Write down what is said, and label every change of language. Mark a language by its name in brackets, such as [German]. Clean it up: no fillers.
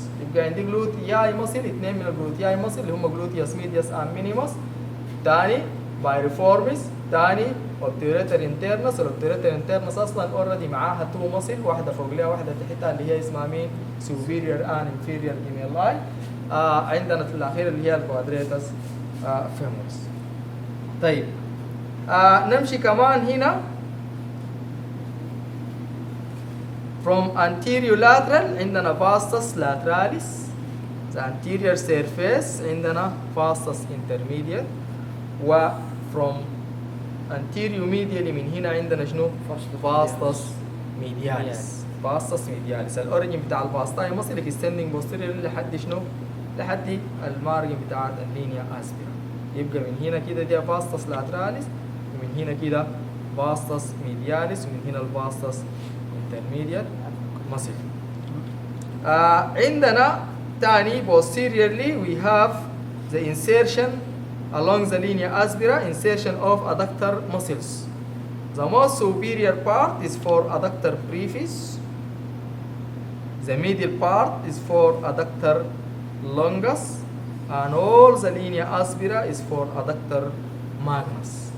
[Arabic] يبقى عندي gluteal muscle اثنين من الgluteal muscle اللي هم gluteus medius and minimus تاني بايرفورمس، تاني obturator internus. الobturator internus اصلا اوريدي معاها تو مصل، واحده فوق لها واحده تحتها اللي هي اسمها مين؟ superior and inferior gemmelli. عندنا في الاخير اللي هي الكوادريتس femoris. طيب نمشي كمان هنا [English] from anterior lateral [Arabic] عندنا vastus lateralis. [English] the anterior surface [Arabic] عندنا [English] vastus intermediate. [Arabic] و [English] from anterior medially [Arabic] من هنا عندنا شنو؟ vastus medialis. vastus medialis الاوريجن بتاع الفاستاي مصل [English] extending posterior [Arabic] لحد شنو؟ لحد المارجن بتاعت اللينيا اسبيرا. يبقى من هنا كده دي vastus lateralis، ومن هنا كده vastus medialis، ومن هنا الفاستس intermediate muscle. عندنا تاني [English] posteriorly we have the insertion along the linea aspera, insertion of adductor muscles. The most superior part is for adductor brevis. The middle part is for adductor longus, and all the linea aspera is for adductor magnus.